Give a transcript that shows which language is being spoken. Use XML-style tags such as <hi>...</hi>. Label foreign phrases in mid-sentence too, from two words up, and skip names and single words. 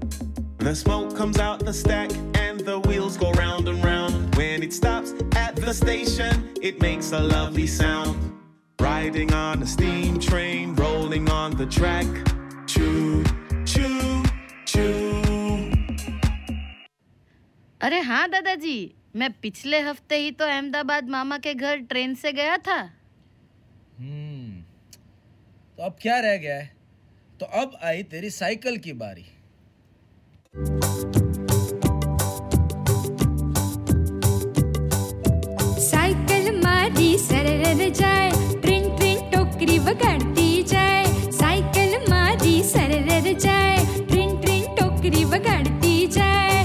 <en>The smoke comes out the stack and the wheels go round and round. When it stops at the station, it makes a lovely sound. Riding on a steam train, rolling on the track. Choo, choo, choo.</en> <hi>अरे हाँ दादाजी, मैं पिछले हफ्ते ही तो अहमदाबाद मामा के घर ट्रेन से गया था। तो अब क्या रह गया है? तो अब आई तेरी साइकिल की बारी।</hi> <gu>સાઇકલ મારી સરર જાય, ટ્રિન ટ્રિન ટોકરી વગાડતી જાય। સાઇકલ મારી સરર જાય, ટ્રિન ટ્રિન ટોકરી વગાડતી જાય।</gu>